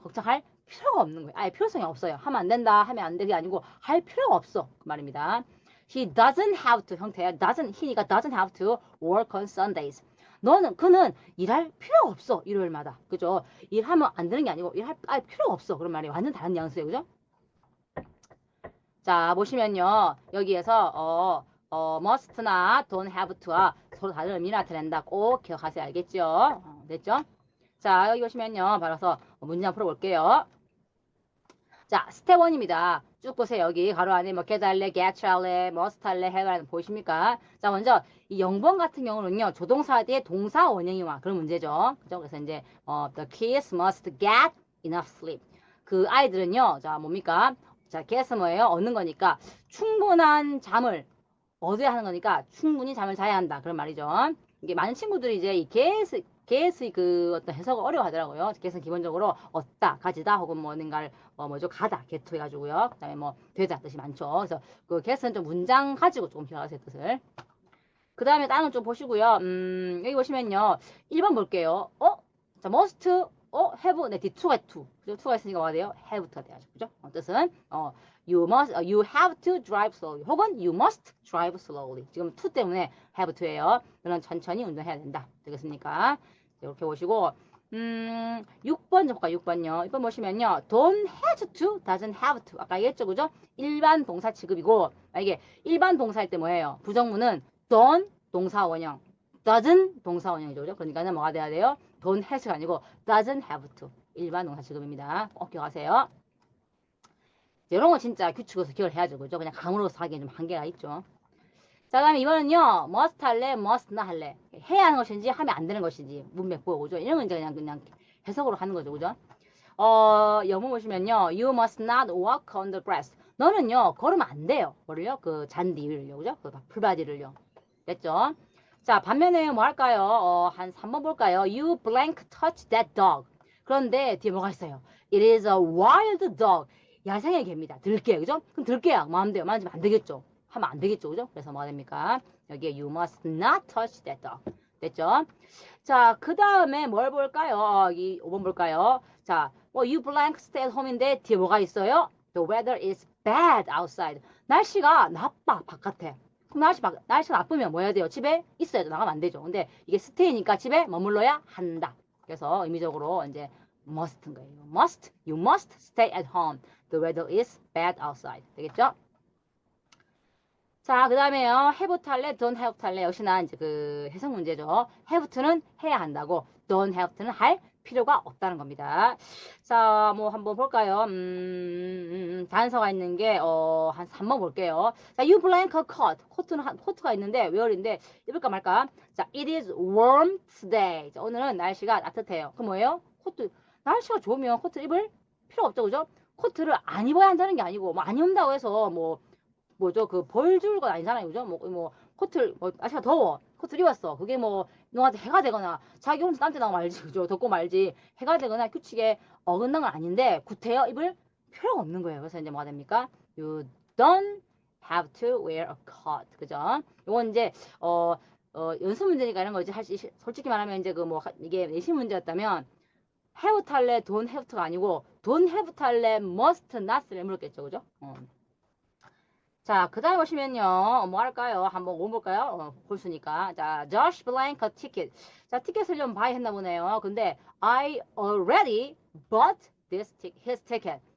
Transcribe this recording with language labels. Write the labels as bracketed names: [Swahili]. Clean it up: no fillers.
[Korean] 걱정할 필요가 없는 거예요. 아예 필요성이 없어요. 하면 안 된다, 하면 안 되게 아니고 할 필요가 없어. 그 말입니다. [English] He doesn't have to [Korean] 형태야. [English] he니까 doesn't have to work on Sundays. [Korean] 그는 일할 필요가 없어. 일요일마다. 그죠? 일하면 안 되는 게 아니고 일할 필요가 없어. 그런 말이 완전 다른 뉘앙스예요. 그죠? 자, 보시면요. 여기에서 must나 don't have to와 서로 다른 의미를 나타낸다. 꼭 기억하세요. 알겠죠? 됐죠? 자, 여기 보시면요. 바로서 문장 풀어볼게요. 자, 스텝 1입니다. 쭉 보세요. 여기 가로 안에 뭐 get 할래, get 할래, must 할래, have 할래 보이십니까? 자, 먼저 이 0번 같은 경우는요. 조동사 뒤에 동사 원형이와 그런 문제죠. 그죠? 그래서 이제 [English] the kids must get enough sleep. [Korean] 그 아이들은요. 자, 뭡니까? 자, get은 뭐예요? 얻는 거니까 충분한 잠을 얻어야 하는 거니까 충분히 잠을 자야 한다. 그런 말이죠. 이게 많은 친구들이 이제 이 get의 그 어떤 해석을 어려워하더라고요. get은 기본적으로 얻다, 가지다 혹은 뭔가를 뭐죠? 가다, get 해가지고요. 그 다음에 뭐 되다 뜻이 많죠. 그래서 그 get은 좀 문장 가지고 조금 기억하세요 뜻을. 그 다음에 다른 좀 보시고요. 여기 보시면요. 1번 볼게요. 자, must, have, 네, 뒤 to가 to. 그죠? to가 있으니까 뭐가 돼요? have가 돼야죠. 그죠? 뜻은, [English] you have to drive slowly. 혹은 you must drive slowly. [Korean] 지금 to 때문에 have to예요. 너는 천천히 운전해야 된다. 되겠습니까? 이렇게 보시고, 6번 좀 볼까요? 6번요. 6번 보시면요. [English] don't have to, doesn't have to. [Korean] 아까 얘기했죠. 그죠? 일반 동사 취급이고, 이게 일반 동사일 때 뭐예요? 부정문은 don't 동사 원형, doesn't 동사 원형이죠. 그죠? 그러니까 뭐가 돼야 돼요? [English] don't has가 아니고 doesn't have to. [Korean] 일반 동사 취급입니다. 꼭 기억하세요. 이런 거 진짜 규칙으로서 기억을 해야죠. 그죠? 그냥 감으로서 하기엔 좀 한계가 있죠. 자, 다음에 이번은요. must 할래, must not 할래. 해야 하는 것인지 하면 안 되는 것인지 문맥 보고 그죠? 이런 건 이제 그냥 해석으로 하는 거죠. 그죠? 영문 보시면요. [English] You must not walk on the grass. [Korean] 너는요. 걸으면 안 돼요. 뭐를요? 그 잔디 위를요. 그죠? 그 풀바지를요. 됐죠? 자, 반면에 뭐 할까요? 한 3번 볼까요? [English] You blank touch that dog. [Korean] 그런데 뒤에 뭐가 있어요? [English] It is a wild dog. [Korean] 야생의 개입니다. 들개, 그죠? 그럼 들개야. 마음대로 만지면 안 되겠죠? 하면 안 되겠죠, 그죠? 그래서 뭐가 됩니까? 여기에 [English] you must not touch that dog. [Korean] 됐죠? 자, 그 다음에 뭘 볼까요? 이 5번 볼까요? [English] 자, you blank stay at home [Korean] 인데 뒤에 뭐가 있어요? [English] The weather is bad outside. [Korean] 날씨가 나빠, 바깥에. 그럼 날씨가 나쁘면 뭐 해야 돼요? 집에 있어야죠. 나가면 안 되죠. 근데 이게 stay니까 집에 머물러야 한다. 그래서 의미적으로 이제 must인 거예요. [English] must, you must stay at home. The weather is bad outside. [Korean] 되겠죠? 자, 그 다음에요. have 탈래, don't have 탈래. 역시나 이제 그 해석 문제죠. have to는 해야 한다고, don't have to는 할 필요가 없다는 겁니다. 자, 뭐 한번 볼까요? 단서가 있는 게, 한 3번 볼게요. [English] 자, you blank a coat. [Korean] 코트가 있는데, where인데, 입을까 말까? [English] 자, it is warm today. [Korean] 자, 오늘은 날씨가 따뜻해요. 그 뭐예요? 코트, 날씨가 좋으면 코트 입을 필요 없죠, 그죠? 코트를 안 입어야 한다는 게 아니고, 뭐, 안 입는다고 해서, 뭐죠? 그 벌 줄 건 아니잖아요. 그죠? 코트를, 날씨가 더워. 코트를 입었어. 그게 너한테 해가 되거나, 자기 혼자 딴데 나가면 말지. 그죠? 덥고 말지. 해가 되거나 규칙에 어긋난 건 아닌데, 구태여 입을 필요가 없는 거예요. 그래서 이제 뭐가 됩니까? [English] You don't have to wear a coat. [Korean] 그죠? 요건 이제, 연습 문제니까 이런 거 이제 솔직히 말하면 이제 이게 내신 문제였다면, have 탈래, don't have to가 아니고, don't have 탈래, must not를 물었겠죠. 그죠? 자, 그 다음에 보시면요. 뭐 할까요? 한번 뭐 볼까요? 볼수니까. 자, [English] Josh blank a ticket. [Korean] 자, 티켓을 좀 buy 했나 보네요. 근데 [English] I already bought his ticket.